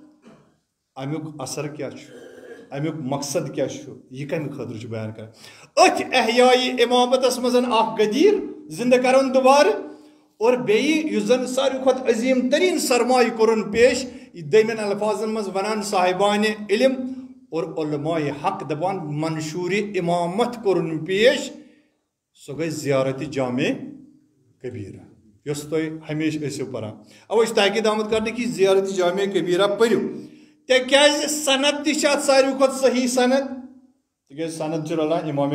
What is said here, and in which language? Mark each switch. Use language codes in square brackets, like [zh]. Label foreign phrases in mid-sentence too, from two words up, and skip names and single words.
[ks] امیک اثر کیا امیک مقصد کیا یہ کم خاطر بیان کر ات احیائی امامتس مزن اخ غدیر زندہ کرن دوبارہ اور بیٚیہِ یُس زن ساروی کھۄتہٕ عظیٖم ترین سرمایہ کوٚرُن پیش دٔیمٮ۪ن الفاظن منٛز ونان صاحبانہِ علم اور علماء حق دپان منشور امامت کوٚرُن پیش سۄ گٔے زیارت جامع کبیرہ یۄس تُہۍ ہمیشہ ٲسِو پران اوے چھُ تاکید آمُت کرنہٕ کہِ زیارت جامع کبیرہ پٔرِو تِکیازِ سند تہِ چھِ اتھ ساروی کھۄتہٕ صحیح سند تِکیازِ سند چھُ رلان امام